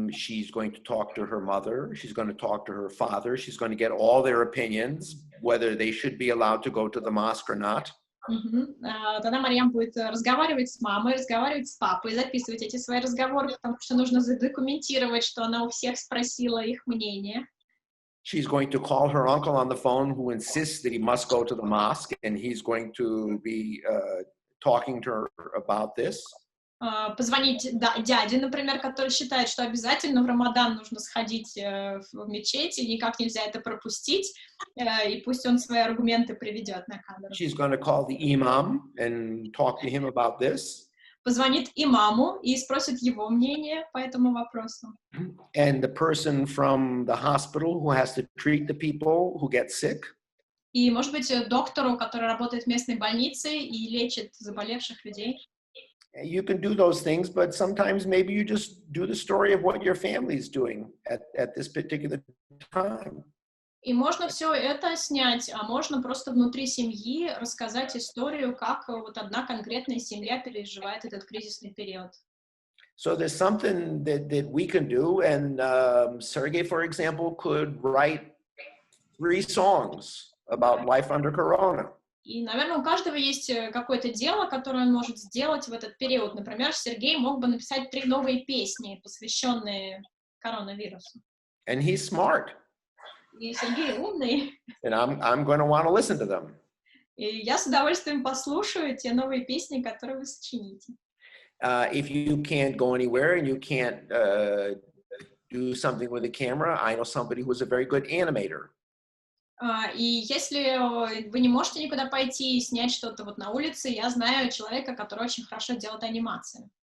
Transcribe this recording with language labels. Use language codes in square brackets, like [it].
[en] She's going to talk to her mother, she's going to talk to her father, she's going to get all their opinions, whether they should be allowed to go to the mosque or not. [ru] Тогда Марьям будет разговаривать с мамой, разговаривать с папой, записывать эти свои разговоры, потому что нужно задокументировать, что она у всех спросила их мнение. [en] She's going to call her uncle on the phone, who insists that he must go to the mosque, and he's going to be talking to her about this. [ru] Позвонить дяде, например, который считает, что обязательно в Рамадан нужно сходить в мечеть, и никак нельзя это пропустить, и пусть он свои аргументы приведет на камеру. [en] She's going to call the imam and talk to him about this. [ru] позвонит имаму и спросит его мнение по этому вопросу. [en] And the person from the hospital who has to treat the people who get sick. [ru] И, может быть, доктору, который работает в местной больнице и лечит заболевших людей. [en] You can do those things, but sometimes maybe you just do the story of what your family is doing at this particular time. [ru] И можно все это снять, а можно просто внутри семьи рассказать историю, как вот одна конкретная семья переживает этот кризисный период. [en] So there's something that we can do, and Sergey, for example, could write 3 songs about life under Corona. [ru] И, наверное, у каждого есть какое-то дело, которое он может сделать в этот период. Например, Сергей мог бы написать 3 новые песни, посвященные коронавирусу. [en] And he's smart. [ru] И Сергей умный. [en] And I'm going to want to listen to them. [ru] И я с удовольствием послушаю те новые песни, которые вы сочините. [en] If you can't go anywhere and you can't do something with a camera, I know somebody who's a very good animator. [ru] И если вы не можете никуда пойти и снять что-то вот на улице, я знаю человека, который очень хорошо делает анимации.